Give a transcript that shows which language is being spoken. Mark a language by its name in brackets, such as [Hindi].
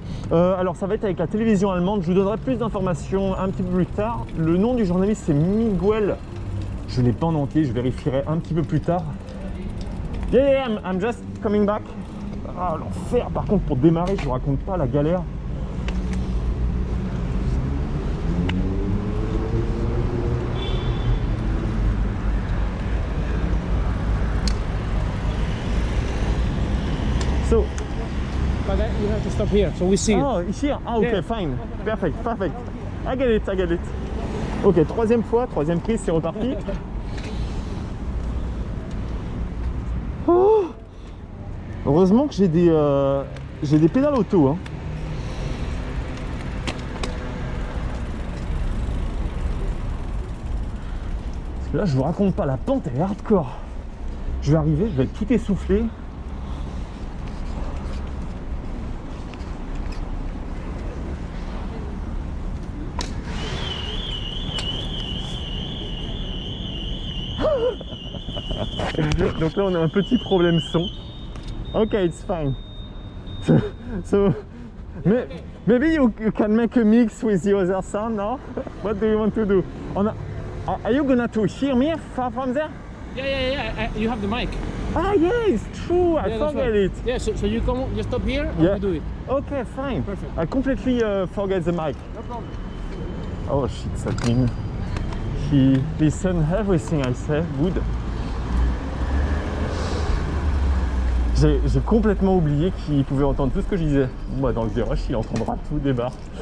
[French] Alors ça va être avec la télévision allemande. Je vous donnerai plus d'informations un petit peu plus tard. Le nom du journaliste c'est Miguel. Je ne l'ai pas en entier, je vérifierai un petit peu plus tard. [English] Yeah, I'm just coming back. [French] Ah, l'enfer. Par contre, pour démarrer, je vous raconte pas la galère. [English] So, But then you have to stop here, so we see. oh, here. Ah, ok, Yeah. fine. Perfect. I get it. [French] Ok, troisième fois, troisième prise, c'est reparti. Oh, heureusement que j'ai des pédales auto. Hein. Parce que là, je vous raconte pas, la pente elle est hardcore. Je vais arriver, je vais être tout essoufflé. Donc là on a un petit problème son. [English] Ok, it's fine. So maybe you can make a mix with the other sound now. What do you want to do? Are you gonna to hear me far from there? Yeah. You have the mic. Ah yeah, it's true. I Yeah, that's forget right. it. Yeah, so you come, you stop here and Yeah. we do it. Okay, fine. Perfect. I completely forget the mic. No problem. Oh shit, that means he listens everything I say. Good. [French] J'ai complètement oublié qu'il pouvait entendre tout ce que je disais. Moi, dans le virage, il entendra tout, débarque.